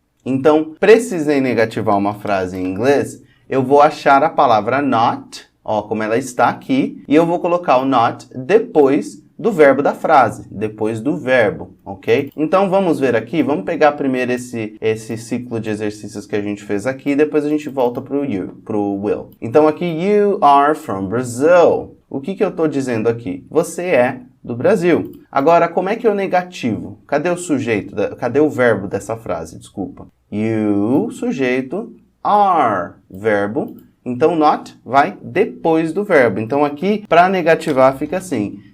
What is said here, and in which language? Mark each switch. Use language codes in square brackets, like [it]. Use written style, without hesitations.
[pt] Então, precisei negativar uma frase em inglês, eu vou achar a palavra not, ó, como ela está aqui, e eu vou colocar o not depois do verbo da frase, depois do verbo, ok? Então, vamos ver aqui, vamos pegar primeiro esse ciclo de exercícios que a gente fez aqui, depois a gente volta pro will. Então, aqui, [en] you are from Brazil. [pt] O que eu estou dizendo aqui? Você é do Brasil. Agora, como é que eu negativo? Cadê o sujeito? Cadê o verbo dessa frase? Desculpa. You, sujeito, are, verbo. Então, not vai depois do verbo. Então, aqui, para negativar, fica assim.